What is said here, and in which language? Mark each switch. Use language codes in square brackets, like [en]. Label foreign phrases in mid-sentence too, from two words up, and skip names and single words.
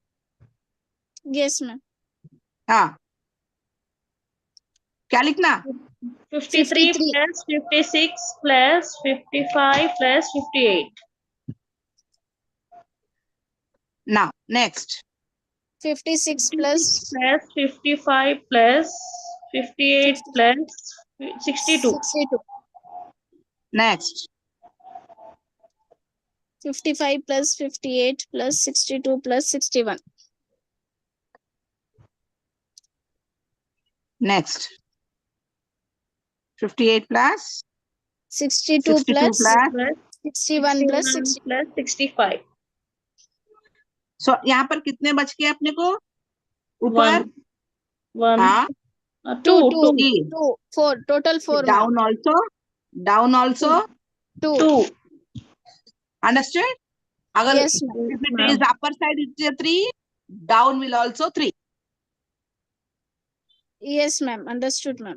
[en] Yes, ma'am. [hi] हाँ. क्या लिखना? [en] 53 plus 56 plus 55 plus 58. Now, next. 56 plus 56 plus 55 plus 58 plus 62. 62. Next. 55 plus 58 plus 62 plus 61. Next. 58 plus 62 62 plus plus. 61 plus 61 60. plus 65. [hi] So यहाँ पर कितने बच गए अपने को? ऊपर? 1. हाँ. 2. 2, 3. 2, 4. [en] Total 4, ma'am. Down also. Down also. 2. 2. Understood? अगर Yes, ma'am. if it is upper side it is 3, down will also 3. Yes, ma'am. Understood, ma'am.